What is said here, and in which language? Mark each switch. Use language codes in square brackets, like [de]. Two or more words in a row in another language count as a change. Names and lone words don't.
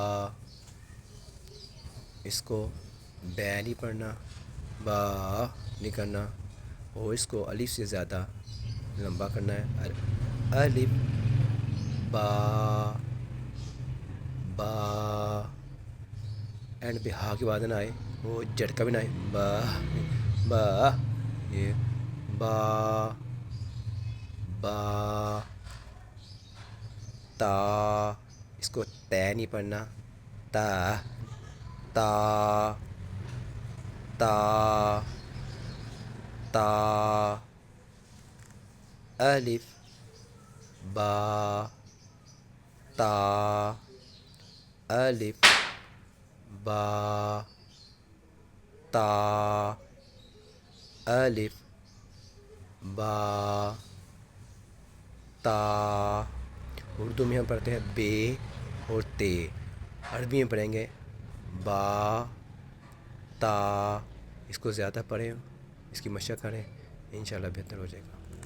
[ur] اس کو بے نہیں پڑھنا، با نہیں کرنا، اور اس کو الف سے زیادہ لمبا کرنا ہے۔ [ar] الف با با، [ur] اینڈ پہ ہا کی آواز نہ آئے، وہ جھٹکا بھی نہ آئے، [ar] با با، یہ با با۔ تا، [ur] اس کو تے نہیں پڑھنا، [ar] تا تا تا تا۔ الف با تا، الف با تا، الف با تا۔ [ur] اردو میں ہم پڑھتے ہیں بے اور تے، عربی میں پڑھیں گے [ar] با تا۔ [ur] اس کو زیادہ پڑھیں، اس کی مشق کریں، انشاءاللہ بہتر ہو جائے گا۔